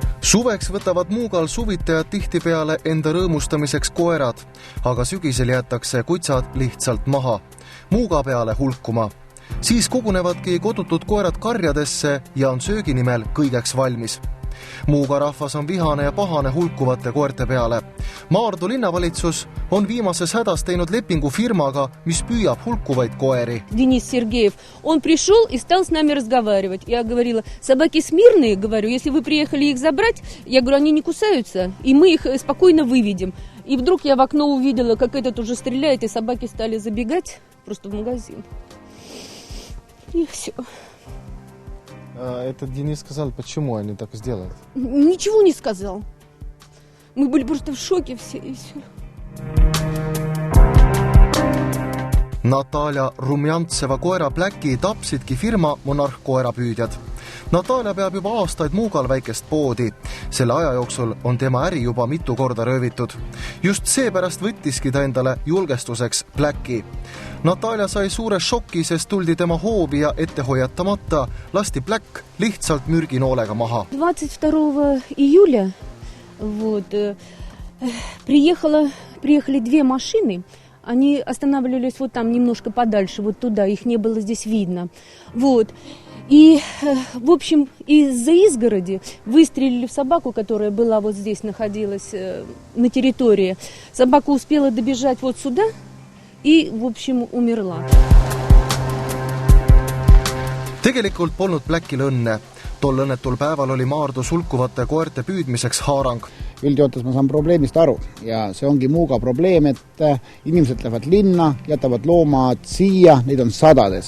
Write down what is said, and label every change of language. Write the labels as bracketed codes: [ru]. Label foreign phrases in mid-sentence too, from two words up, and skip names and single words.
[et] Suveks võtavad Muugal suvitajad tihtipeale enda rõõmustamiseks koerad, aga sügisel jäetakse kutsad lihtsalt maha, Muuga peale hulkuma. Siis kogunevadki kodutud koerad karjadesse ja on söögi nimel kõigeks valmis. Muuga rahvas on vihane ja pahane hulkuvate koerte peale. Maardu linnavalitsus on viimases hädas teinud lepingu firmaga, mis püüab hulkuvaid koeri. [ru] Денис Сергеев, он пришел и стал с нами разговаривать. Я говорила, собаки смирные, говорю, если вы приехали их забрать, я говорю, они не кусаются, и мы их спокойно выведем. И вдруг я в окно увидела, как этот уже стреляет, и собаки стали забегать просто в магазин. И все. Этот Денис сказал, почему они так сделают? Ничего не сказал. Мы были просто в шоке все и все. [et] Natalja Rumjantseva koera Bläki tapsidki firma Monarh koerapüüdjad. Natalja peab juba aastaid Muugal väikest poodi. Selle aja jooksul on tema äri juba mitu korda röövitud. Just seepärast võttiski ta endale julgestuseks Bläki. Natalja sai suure šoki, sest tuldi tema hoovi ja ettehoiatamata lasti Bläk lihtsalt mürginoolega maha. [ru] 22 июля приехали две машины. Они останавливались вот там немножко подальше, вот туда, их не было здесь видно. И, в общем, из-за изгороди выстрелили в собаку, которая была вот здесь, находилась на территории. Собака успела добежать вот сюда и, в общем, умерла. [et] Tegelikult polnud Bläkil õnne. Tol õnnetul päeval oli Maardu sulkuvate koerte püüdmiseks haarang. Üldjootes ma saan probleemist aru ja see ongi Muuga probleem, et inimesed lähevad linna, jätavad loomad siia, neid on sadades.